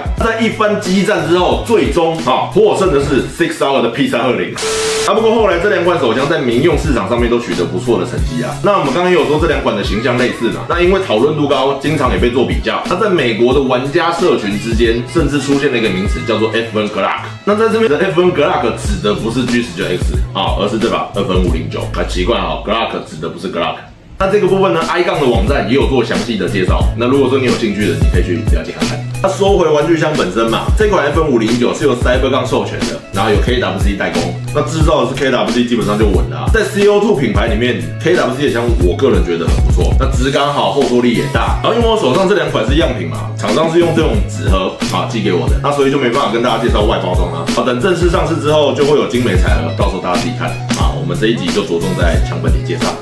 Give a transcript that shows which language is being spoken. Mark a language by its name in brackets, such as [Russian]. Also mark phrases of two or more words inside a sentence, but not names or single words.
[Chinese] 在一番激戰之後，最終獲勝的是 SIG SAUER 的 P320。不過後來這兩款手槍在民用市場上面都取得不錯的成績啊。那我們剛剛也有說這兩款的形象類似嘛，那因為討論度高，經常也被做比較。那在美國的玩家社群之間，甚至出現了一個名詞叫做 FN Glock。那在這邊的 FN Glock 指的不是 G19X 而是這把 FN509。那奇怪Glock 指的不是 Glock。那這個部分呢 ，i-Gun 的網站也有做詳細的介紹。那如果說你有興趣的，你可以去了解看看。那說回玩具槍本身嘛，這款 FN509是由 CyberGun 授權的，然後有 KWC 代工。那制造的是 KWC， 基本上就穩了。在 CO2 品牌裡面 ，KWC 的槍我個人覺得很不錯，那質感好，後坐力也大。然後因為我手上這兩款是樣品嘛，廠商是用這種紙盒寄給我的，那所以就沒辦法跟大家介紹外包裝啊。等正式上市之後，就會有精美彩盒，到時候大家自己看我們這一集就着重在槍本體介紹。